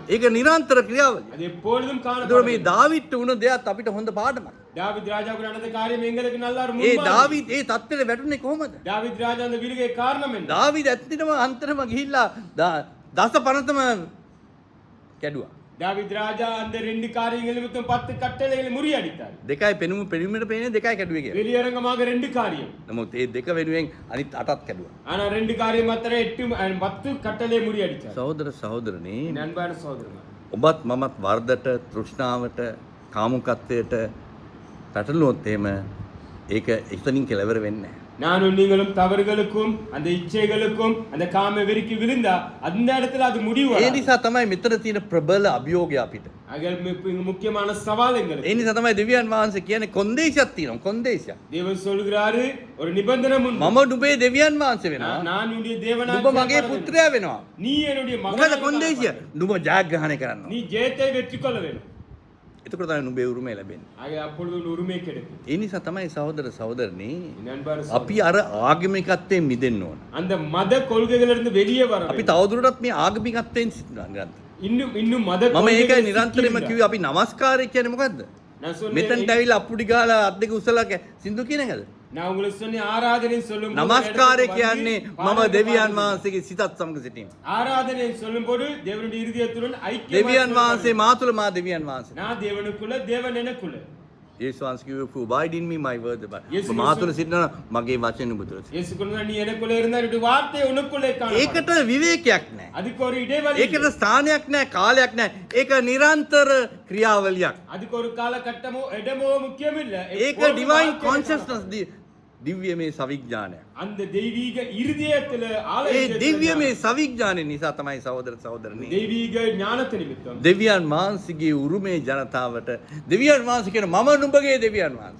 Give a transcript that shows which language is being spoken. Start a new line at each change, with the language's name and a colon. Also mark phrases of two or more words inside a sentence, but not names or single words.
Sinhala: ඒක නිරන්තර ක්‍රියාවලිය.
Tamil: அது எப்பொழுதும்
Sinhala: ඒතකොට මේ
Tamil: காணப்படும்.
Sinhala: දාවිද්ට වුණ දෙයක් අපිට හොඳ පාඩමක්.
Tamil: தாவீது ராஜாவுக்கு நடந்த காரியம் எங்களுக்கு நல்ல ஒரு
Sinhala: ඒ
Tamil: முன்மாதிரி.
Sinhala: දාවිද් ඒ தත්ත්වෙට වැටුනේ කොහොමද?
Tamil: தாவீது ராஜா அந்த விழுகை காரணம் என்ன?
Sinhala: දාවිද් ඇත්තටම අන්තරම ගිහිල්ලා දස පනතම කැඩුවා.
Tamil: தாவீது ராஜா அந்த ரெண்டு காரியங்கள் நிமித்தம் 10 கட்டளைகளை முறியடித்தார்.
Sinhala: දෙකයි පෙනුමට පේන්නේ දෙකයි කැඩුවේ කියලා.
Tamil: வெளியரங்கமாக ரெண்டு காரியம்.
Sinhala: නමුත් ඒ දෙක වෙනුවෙන් අනිත් 8ක් කැඩුවා.
Tamil: ஆனா ரெண்டு காரியம் மாத்திர 10 கட்டளை முறியடிச்சார்.
Sinhala: සහෝදර සහෝදරනි
Tamil: என் அன்பான சகோதரன்,
Sinhala: ඔබත් මමත් වර්ධට තෘෂ්ණාවට කාමුකත්වයට පැටලුවොත් එහෙම ඒක එතනින් කෙලවර වෙන්නේ නැහැ.
Tamil: நானும் நீங்களும் தவறுகளுக்கும் அந்த இச்சைகளுக்கும் அந்த காம வெறிக்கு விழுந்தா அந்த இடத்துல அது முடிவு
Sinhala: ඒ
Tamil: வராது.
Sinhala: නිසා තමයි මෙතන තියෙන ප්‍රබල අභියෝගය අපිට.
Tamil: ஆக முக்கியமான சவால் எங்களுக்கு.
Sinhala: ඒ නිසා තමයි දෙවියන් වහන්සේ කියන්නේ කොන්දේසියක් තියෙනවා කොන්දේසියක්.
Tamil: தேவன் சொல்கிறாரு ஒரு நிபந்தனை முன்
Sinhala: මම නුඹේ දෙවියන් වහන්සේ වෙනවා.
Tamil: நான் உன்னுடைய தேவனாக
Sinhala: නුඹ මගේ පුත්‍රයා වෙනවා.
Tamil: நீ என்னுடைய
Sinhala: මොකද
Tamil: மகனாக
Sinhala: කොන්දේසිය? නුඹ ජයග්‍රහණය කරන්න
Tamil: நீ
Sinhala: ඕන.
Tamil: ஜெயத்தை வெற்றி கொள்ள வேண்டும்.
Sinhala: එතකොට තමයි නුඹේ උරුමය ලැබෙන්නේ.
Tamil: ஆக அப்பொழுது ஒரு உரிமை கிடைக்கும்.
Sinhala: ඒ නිසා තමයි සහෝදර සහෝදරනි
Tamil: நண்பர்
Sinhala: අපි අර ආගමිකත්වයෙන් මිදෙන්න ඕන.
Tamil: அந்த மத கொள்கைகளிலிருந்து வெளியே வர
Sinhala: අපි
Tamil: வேண்டும்.
Sinhala: තවදුරටත් මේ ආගමිකත්වයෙන් සිටිනවා.
Tamil: இன்னும் மத
Sinhala: මම ඒකයි
Tamil: கொள்கைகளில்
Sinhala: නිරන්තරයෙන්ම
Tamil: சிக்கி
Sinhala: කිව්වේ අපි නමස්කාරය කියන්නේ මොකද්ද?
Tamil: நான் சொன்னேன்
Sinhala: මෙතනට ඇවිල්ලා අප්පුඩි ගාලා අත් දෙක උස්සලා සින්දු කියන එකද?
Tamil: நான் உங்களுக்கு சொன்ன ஆராதனை சொல்லும்
Sinhala: නමස්කාරය කියන්නේ මම දෙවියන් වහන්සේගේ සිතත් සමග සිටීම.
Tamil: ஆராதனை சொல்லும்போது தேவனுடைய இருதயத்துடன்
Sinhala: දෙවියන්
Tamil: ஐக்கியம்
Sinhala: වහන්සේ මා තුළ මා දෙවියන් වහන්සේ.
Tamil: நான் தேவனுக்குள்ள தேவன் எனக்குள்ள.
Sinhala: යේසුස් වහන්සේ කිව්වේ
English: "For abide in me my word abide."
Sinhala: යේසුස් මා තුළ සිටිනවා මගේ වචන ඔබ තුළ.
Tamil: இயேசு சொன்னார் நீ எனக்குள்ள இருந்தா என்னுடைய வார்த்தை உனக்குள்ளே காணப்படும்.
Sinhala: ඒකට විවේකයක් නැහැ.
Tamil: அதுக்கு ஒரு இடைவெளி.
Sinhala: ඒකට ස්ථානයක් නැහැ, කාලයක් නැහැ. ඒක නිරන්තර ක්‍රියාවලියක්.
Tamil: அதுக்கு ஒரு காலகட்டமோ இடமோ முக்கியம் இல்ல.
Sinhala: ඒක
Tamil: எப்போதும்
English: divine
Tamil: வாழ்க்கை
Sinhala: consciousness දිව්‍යමය සවිඥානය.
Tamil: அந்த தெய்வீக இருதயத்துல
Sinhala: ඒ
Tamil: ஆலயத்துல
Sinhala: දිව්‍යමය සවිඥානය නිසා තමයි සහෝදර සහෝදරනි
Tamil: தெய்வீக ஞானத்தை நிமித்தம்
Sinhala: දෙවියන් වහන්සේගේ උරුමේ ජනතාවට දෙවියන් වහන්සේ කියන මම නුඹගේ දෙවියන් වහන්සේ.